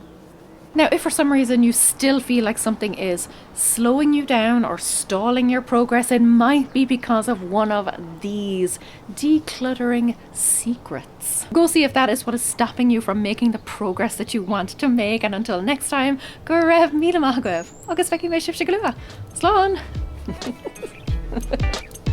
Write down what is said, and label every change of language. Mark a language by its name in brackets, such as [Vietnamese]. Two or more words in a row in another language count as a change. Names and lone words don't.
[English] Now, if for some reason you still feel like something is slowing you down or stalling your progress, it might be because of one of these decluttering secrets. Go see if that is what is stopping you from making the progress that you want to make. And until next time, [Irish] go raibh míle maith agaibh. Agus feici mé sibh se go luath. Slán!